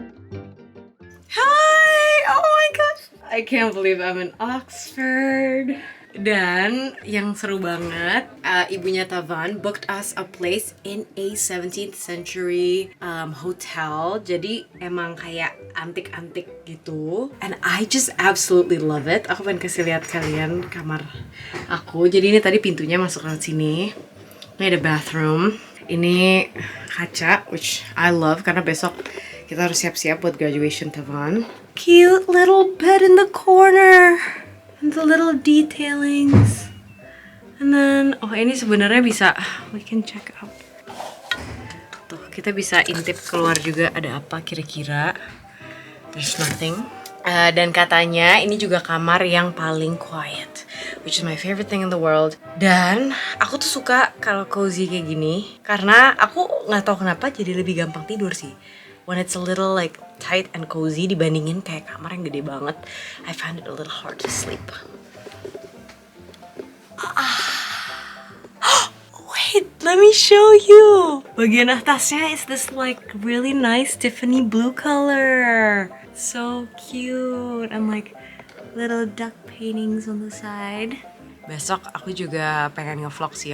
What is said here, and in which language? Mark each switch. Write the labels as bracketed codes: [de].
[en] Hi! Oh my gosh! I can't believe I'm in Oxford. [id] Dan yang seru banget, ibunya [en] Tavan booked us a place in a 17th century hotel. [id] Jadi emang kayak antik-antik gitu. [en] And I just absolutely love it. [id] Aku pengen kasih lihat kalian kamar aku. Jadi ini tadi pintunya masuk ke sini. Ini ada bathroom. Ini kaca, [en] which I love [id] karena besok kita harus siap-siap buat graduation Tavan. [en] Cute little bed in the corner. And the little detailings. And then, oh [id] ini sebenarnya bisa, [en] we can check out. [id] Tuh, kita bisa intip keluar juga ada apa kira-kira. [en] There's nothing. [id] Dan katanya ini juga kamar yang paling quiet, [en] which is my favorite thing in the world. [id] Dan aku tuh suka kalau cozy kayak gini, karena aku nggak tahu kenapa jadi lebih gampang tidur sih. [en] When it's a little like tight and cozy [id] dibandingin kayak kamar yang gede banget, [en] I find it a little hard to sleep. Wait, let me show you. [id] Bagian atasnya [en] is this like really nice Tiffany blue color. So cute. And like little duck paintings on the side. [id] Besok aku juga pengen ngevlog sih.